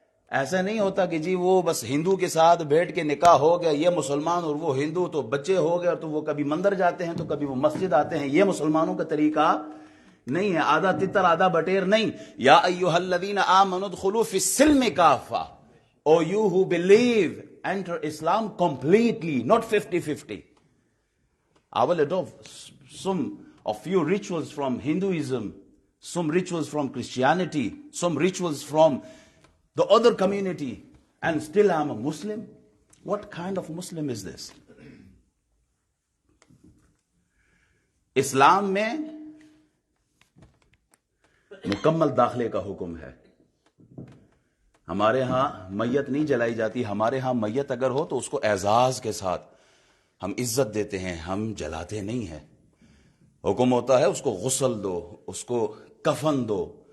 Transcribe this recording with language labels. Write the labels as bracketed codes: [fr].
[ur] ایسا نہیں ہوتا کہ جی وہ بس ہندو کے ساتھ بیٹھ کے نکاح ہو گیا، یہ مسلمان اور وہ ہندو، تو بچے ہو گئے تو وہ کبھی مندر جاتے ہیں تو کبھی وہ مسجد آتے ہیں۔ یہ مسلمانوں کا طریقہ نہیں ہے، آدھا تتر آدھا بٹیر نہیں۔ [ar] یا ایھا الذین آمنوا ادخلوا فی السلم کافہ، [en] O you who believe enter Islam completely, not 50-50. I will adopt some of few rituals from Hinduism, some rituals from Christianity, some rituals from the other community, and still I'm a Muslim. What kind of Muslim is this? [ur] اسلام میں مکمل داخلے کا حکم ہے۔ ہمارے ہاں میت نہیں جلائی جاتی، ہمارے ہاں میت اگر ہو تو اس کو اعزاز کے ساتھ ہم عزت دیتے ہیں، ہم جلاتے نہیں ہیں۔ حکم ہوتا ہے اس کو غسل دو، اس کو کفن دو،